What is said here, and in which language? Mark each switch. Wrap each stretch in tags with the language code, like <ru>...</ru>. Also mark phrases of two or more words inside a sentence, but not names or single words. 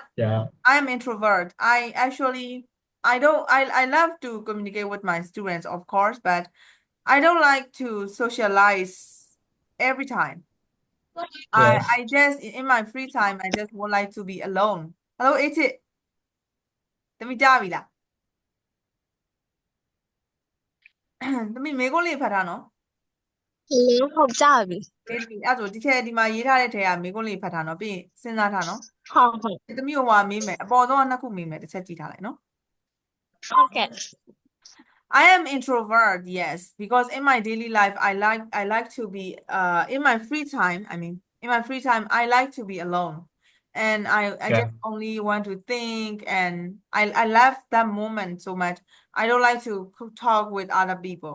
<en>Yeah. I'm introvert. I love to communicate with my students, of course, but I don't like to socialize every time. Yes. I just in my free time I just would like to be alone. Hello,</en> <my>Iti. သမီးကြားပြီလား သမီးမေကုန်းလေးဖတ်ထားနော် Hello ဟုတ်ကြပြီ အေးသမီးအဲ့ဒါဆိုဒီထဲဒီမှာရေးထားတဲ့ထဲကမေကုန်းလေးဖတ်ထားနော်ပြီးရင်စဉ်းစားထားနော် ဟုတ် သမီးဟိုဟာမေးမယ်အပေါ်ဆုံးကနှစ်ခုမေးမယ်တစ်ချက်ကြည့်ထားလိုက်နော် ဟုတ်ကဲ့</my> <en>I am introvert, yes, because in my daily life, I like to be in my free time. I mean, in my free time, I like to be alone, and I Yeah. just only want to think, and I love that moment so much. I don't like to talk with other people.</en>